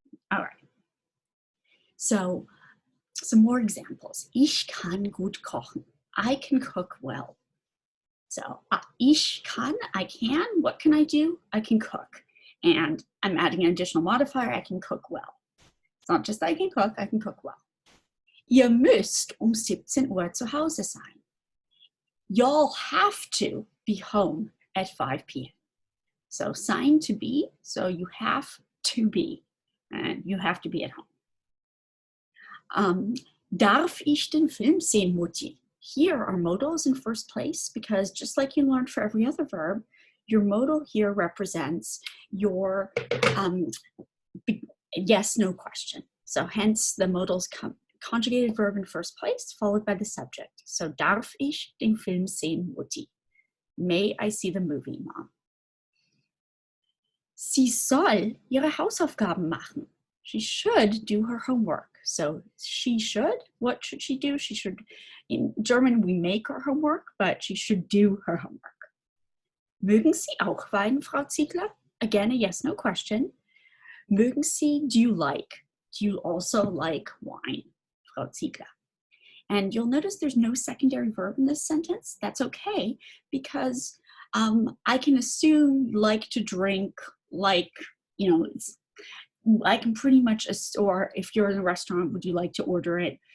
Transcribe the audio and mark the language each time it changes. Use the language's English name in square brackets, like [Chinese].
[English] All right. So some more examples. [German] Ich kann gut kochen. [English] I can cook well. So [German] ich kann, [English] I can. What can I do? I can cook. And I'm adding an additional modifier. I can cook well. It's not just I can cook well. [German] Ihr müsst 17 Uhr zu Hause sein. [English] Y'all have to be home at 5 p.m. So sein, to be, so you have to be, and you have to be at home. [German] Darf ich den Film sehen, Mutti? [English] Here are modals in first place because just like you learned for every other verb, your modal here represents your yes, no question. So hence the modals come conjugated verb in first place, followed by the subject. So [German] darf ich den Film sehen, Mutti? [English] May I see the movie, Mom? [German] Sie soll ihre Hausaufgaben machen. [English] She should do her homework. So she should, what should she do? She should, in German we make our homework, but she should do her homework. [German] Mögen Sie auch Wein, Frau Ziegler? [English] Again, a yes, no question. [German] Mögen Sie, [English] do you like? Do you also like wine, Frau Ziegler? And you'll notice there's no secondary verb in this sentence. That's okay, because I can assume like to drink, like, you know, I can pretty much, or if you're in a restaurant, would you like to order it?